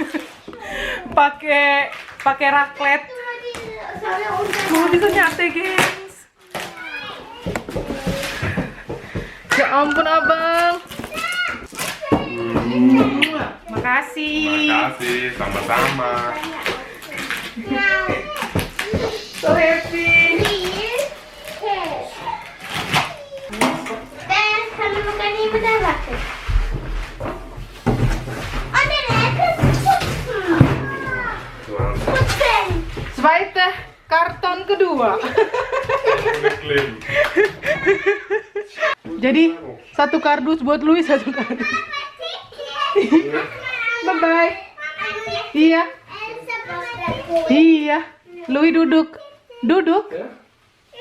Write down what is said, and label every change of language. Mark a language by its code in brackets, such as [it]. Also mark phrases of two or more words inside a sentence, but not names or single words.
[id] pakai raclette. Mama bisa nyate, gengs. Ya ampun, abang. Makasih. Makasih, sama-sama. [en] So happy. [id] Zweite karton kedua. Jadi satu kardus buat Louis, satu kardus. [en] Bye bye. [id] Iya. Iya. Louis duduk. Duduk.